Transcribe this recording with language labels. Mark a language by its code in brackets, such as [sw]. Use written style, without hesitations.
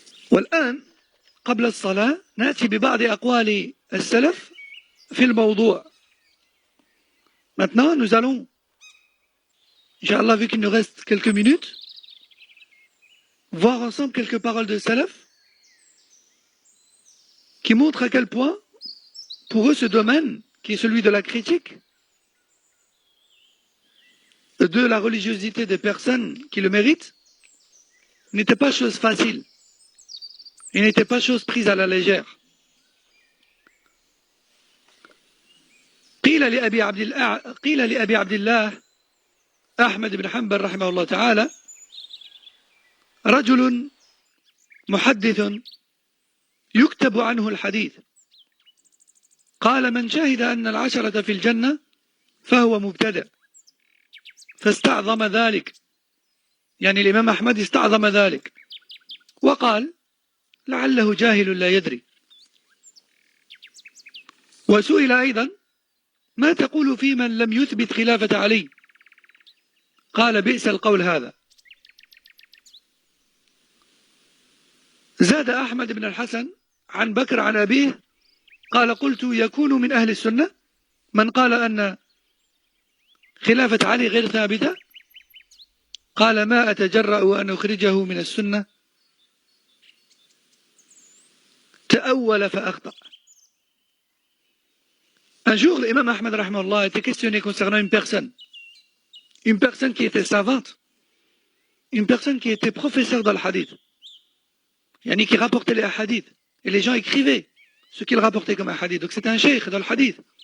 [ar] والآن قبل الصلاة نأتي ببعض أقوال السلف في الموضوع. [fr] Maintenant, nous allons, Inch'Allah, vu qu'il nous reste quelques minutes, voir ensemble quelques paroles de salaf qui montrent à quel point, pour eux, ce domaine, qui est celui de la critique, de la religiosité des personnes qui le méritent, n'était pas chose facile. Il n'était pas chose prise à la légère. [ar] قيل لأبي عبد الله أحمد بن حنبل رحمه الله تعالى رجل محدث يكتب عنه الحديث قال من شهد أن العشرة في الجنة فهو مبتدع فاستعظم ذلك يعني الإمام أحمد استعظم ذلك وقال لعله جاهل لا يدري وسئل أيضا ما تقول في من لم يثبت خلافة علي قال بئس القول هذا زاد أحمد بن الحسن عن بكر عن أبيه قال قلت يكون من أهل السنة من قال أن خلافة علي غير ثابتة قال ما أتجرأ أن أخرجه من السنة تأول فأخطأ. [fr] Un jour, l'imam Ahmad rahimahullah a été questionné concernant une personne qui était savante, une personne qui était professeur dans le hadith, yani qui rapportait les hadiths, et les gens écrivaient ce qu'il rapportait comme un hadith. Donc c'était un cheikh dans le hadith.